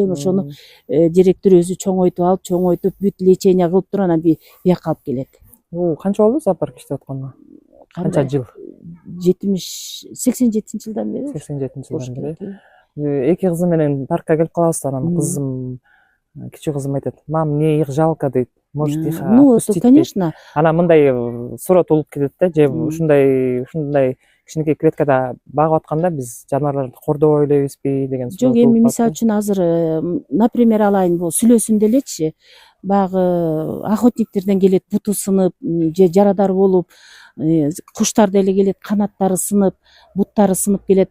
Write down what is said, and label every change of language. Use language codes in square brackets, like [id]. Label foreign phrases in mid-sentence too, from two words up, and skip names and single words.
[ky] Ошону директор өзү чоңойтуп бүт лечение кылып туруп анан бияка алып келет. Канча болду зоопарк иштеп атканына? Канча жыл? 87-жылдан бери. 87-жылдан бери. Эки кызым менен паркка келип калабыз. Анан кызым, кичүү кызым айтат: [ru] "Мам, мне их жалко" дейт. Может, их Ну, отпустить? конечно. [ky] Анан мындай суроо туулуп кетет да, же ушундай кичинекей клеткада багып атканда биз жаныбарларды кордобой элебизби деген суроо. Жок, эми мисалы үчүн азыр, например, алайын, бул сүлөөсүндө элечи, баягы охотниктерден келет, буту сынып, же жарадар болуп, куштар деле келет, канаттары сынып, буттары сынып келет.